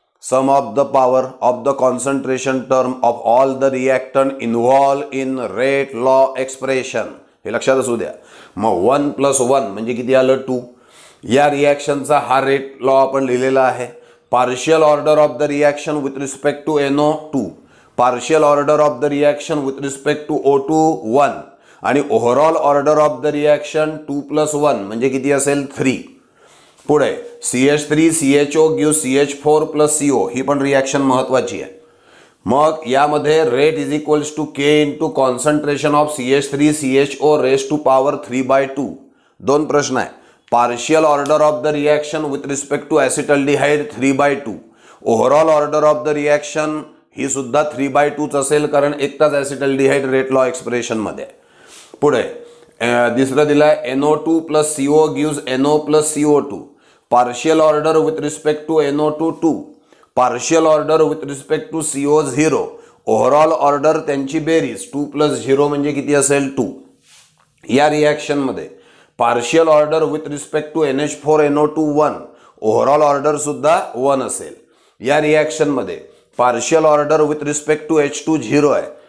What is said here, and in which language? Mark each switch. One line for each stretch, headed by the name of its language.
English: Sum of the power of the concentration term of all the reactant involve in rate law expression.
Marathi: हे लक्षात असू द्या. मग 1 plus 1 म्हणजे किती आलं 2. या रिॲक्शनचा हा रेट लॉ आपण लिहिलेला आहे.
English: Partial order of the reaction with respect to NO2. Partial order of the reaction with respect to O2 1.
Marathi: आणि
English: overall order of the reaction
Marathi: 2 plus 1 म्हणजे किती असेल 3.
English: पुढे CH3 CHO give CH4 plus CO.
Marathi: ही पण reaction महत्वाची आहे.
English: मग यामध्ये rate is equals to K into concentration of CH3 CHO raise to power 3/2.
Marathi: दोन प्रश्न आहे.
English: Partial order of the reaction with respect to acetaldehyde 3/2. Overall order of the reaction
Marathi: ही सुद्धा 3/2च असेल, कारण एकटाच ॲसिटल्डिहाइड रेट लॉ एक्सप्रेशन मध्ये. पुढे दुसरं दिलाय
English: NO2 plus CO gives NO plus CO2. Partial order with respect to NO2 2. Partial order with respect to CO 0.
Marathi: Overall order त्यांची बेरीज 2 प्लस 0 म्हणजे किती असेल 2. या रिॲक्शन मध्ये
English: Partial order with respect to NH4NO2 1.
Marathi: Overall order सुद्धा 1 असेल. या रिॲक्शन मध्ये
English: partial order with respect to H2
Marathi: 0 आहे.